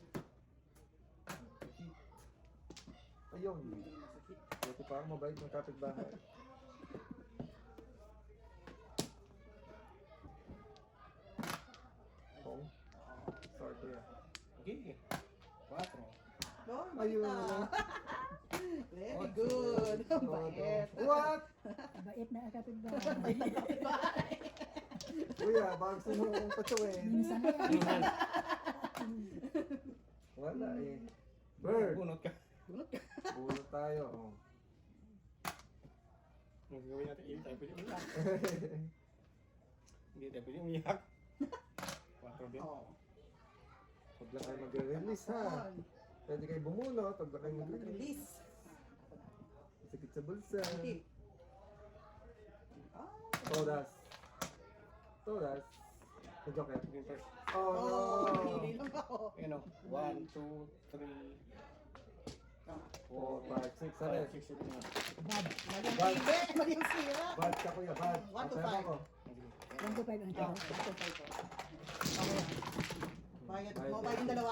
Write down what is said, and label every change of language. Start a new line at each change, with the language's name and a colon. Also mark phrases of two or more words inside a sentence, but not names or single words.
Filipino: Ayun. Hindi masakit. Buti pa ang mabait ng kapitbahay. Oh. Sorry kuya. Okay. 4. Oh, Ayun.
English: Very good. Bait. What?
Filipino: Bait na akapit ba? Kuya, baka gusto mo kong patsuin. Minsan na yan. Wala eh. Bird. Bunot ka. Bunot ka. Bulot tayo. Oh. Ang gawin natin, hindi tayo pwede umiyak. Hindi tayo pwede umiyak. 4 din. Oh. Huwag lang kayo magre-release ha. Pwede kayo bumunot, huwag lang kayo mag-release. Release. Sakit sa bulsa. Hindi. Ah. Todas. Todas. Sa Joker. Yung first. Oh, Oh! pili lang ako. Ayun o. 1, 2, 3, Tama. 4, 5, 6, 5, 7. 6, 7, 8. Bad. Mali ang pili. Mali ang sira. Bad ka kuya, bad. 1 to Pantay 5. mo ako. 1 to 5 ang tao. Ito, ito. Okay. Bayad. Mo bayad yung dalawa?